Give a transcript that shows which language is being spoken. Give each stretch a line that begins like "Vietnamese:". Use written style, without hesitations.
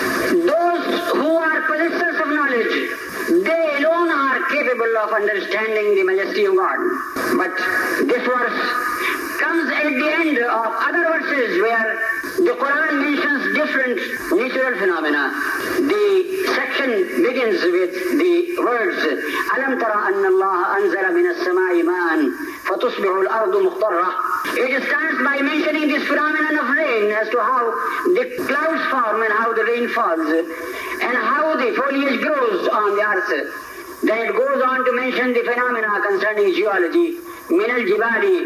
English: Those who are possessors of knowledge, they alone are capable of understanding the majesty of God. But this verse comes at the end of other verses where the Quran mentions different natural phenomena. The section begins with the words,
Arabic: أَلَمْ تَرَ أَنَّ اللَّهَ أَنزَلَ مِنَ السَّمَاءِ مَاءً فَتُصْبِحُ الْأَرْضُ مُخْضَرَّةً.
English: It starts by mentioning this phenomenon of rain, as to how the clouds form and how the rain falls, and how the foliage grows on the earth. Then it goes on to mention the phenomena concerning geology.
Arabic: مِنَ الْجِبَالِ.